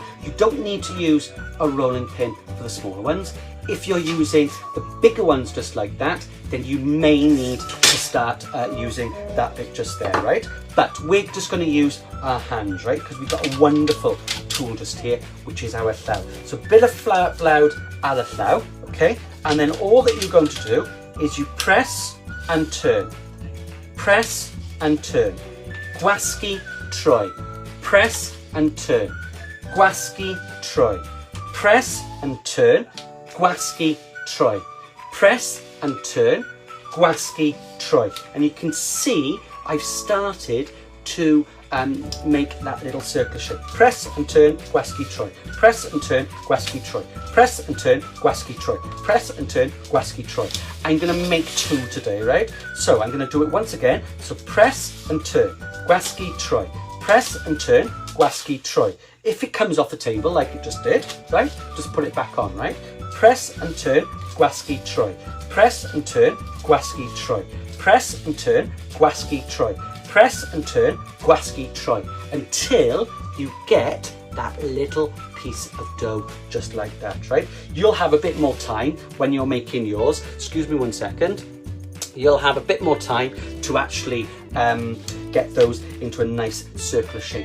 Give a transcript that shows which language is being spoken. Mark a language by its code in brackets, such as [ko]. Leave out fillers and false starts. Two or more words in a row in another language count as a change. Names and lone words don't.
[en] You don't need to use a rolling pin for the smaller ones. If you're using the bigger ones just like that, then you may need to start using that bit just there, right? But we're just going to use our hands, right? Because we've got a wonderful tool just here, which is our llaw. So a bit of flour [cy] ar y llaw, [en] okay? And then all that you're going to do is you press and turn. Press and turn. [cy] Gwasgu troi. [en] Press and turn. [cy] Gwasgu troi. [en] Press and turn. [cy] Gwasgu troi. [en] Press and turn. [cy] Gwasgu troi. [en] And you can see I've started to make that little circle shape. Press and turn, [cy] gwasgu troi. [en] Press and turn, [cy] gwasgu troi. [en] Press and turn, [cy] gwasgu troi. [en] Press and turn, [cy] gwasgu troi. [en] I'm going to make 2 today, right? So I'm going to do it once again. So press and turn, [cy] gwasgu troi. [en] Press and turn, [cy] gwasgu troi. [en] If it comes off the table like it just did, right? Just put it back on, right? Press and turn, [cy] gwasgu troi. [en] Press and turn, [cy] gwasgu troi. [en] Press and turn, [cy] gwasgu troi. [en] Press and turn, [cy] gwasgu troi, [en] until you get that little piece of dough just like that, right? You'll have a bit more time when you're making yours. Excuse me 1 second. You'll have a bit more time to actually get those into a nice circular shape.